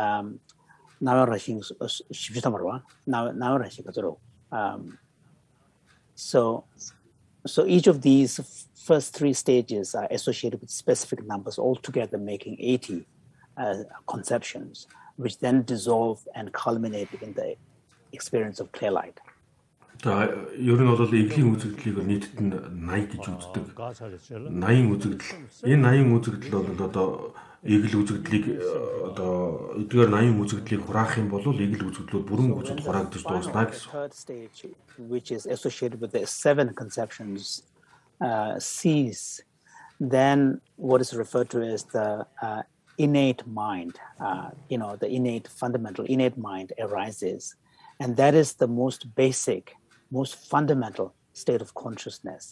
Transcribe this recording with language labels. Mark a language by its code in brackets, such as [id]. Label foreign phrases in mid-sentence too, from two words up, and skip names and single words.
[en] So each of these first 3 stages are associated with specific numbers, altogether making 80 conceptions, which then dissolve and culminate in the experience of clear light. [mn] Ер нь бол эглийн үзэгдлийг нийтэд нь 80 гэж үздэг. 80 үзэгдэл. Энэ 80 үзэгдэл бол одоо эгэл үзэгдлийг одоо эдгээр 80 үзэгдлийг хураах юм бол эгэл үзэгдлүүд бүрэн үзэгд хураагдаж дуусна гэсэн. [en] Third stage, which is associated with the 7 conceptions, cease. Then what is referred to as the innate mind, the innate fundamental innate mind arises, and that is the most basic, most fundamental state of consciousness.